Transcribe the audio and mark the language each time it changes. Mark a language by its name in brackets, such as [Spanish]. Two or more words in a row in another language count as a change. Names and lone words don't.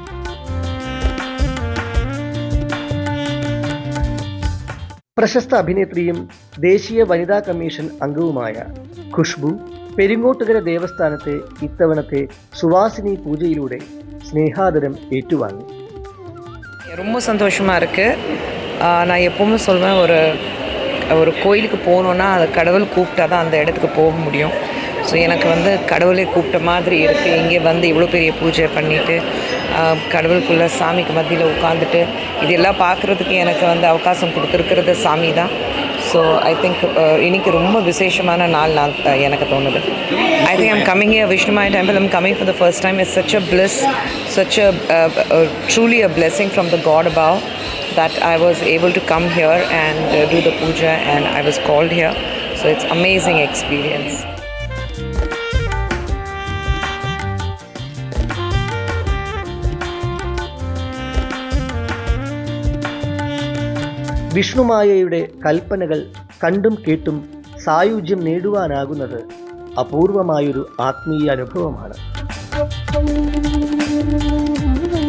[Malayalam] പ്രശസ്ത അഭിനേത്രിയും ദേശീയ വനിതാ കമ്മീഷൻ അംഗവുമായ ഖുഷ്ബു പെരിങ്ങോട്ടുകര ദേവസ്ഥാനത്തെ ഇത്തവണത്തെ സുവാസിനി പൂജയിലൂടെ സ്നേഹാദരം ഏറ്റുവാങ്ങി. [Tamil] ரொம்ப சந்தோஷமாக இருக்குது. நான் எப்போவுமே சொல்வேன், ஒரு கோயிலுக்கு போகணுன்னா அது கடவுள் கூப்பிட்டா தான் அந்த இடத்துக்கு போக முடியும். ஸோ எனக்கு வந்து கடவுளே கூப்பிட்ட மாதிரி இருக்குது. இங்கே வந்து இவ்வளோ பெரிய பூஜை பண்ணிவிட்டு கடவுளுக்குள்ளே சாமிக்கு மத்தியில் உட்காந்துட்டு இதெல்லாம் பார்க்குறதுக்கு எனக்கு வந்து அவகாசம் கொடுத்துருக்கிறது சாமி தான். [English] So I think [Tamil] இன்னைக்கு ரொம்ப விசேஷமான நாள் எனக்கு தோணுது. [English] I think I'm coming here Vishnumaya temple. I'm coming for the first time. It's such a bliss, such a truly a blessing from the God above that I was able to come here and do the puja, and I was called here. So it's amazing experience. [Malayalam] വിഷ്ണുമായയുടെ കൽപ്പനകൾ കണ്ടും കേട്ടും സായുജ്യം നേടുവാനാകുന്നത് അപൂർവമായൊരു ആത്മീയ അനുഭവമാണ്.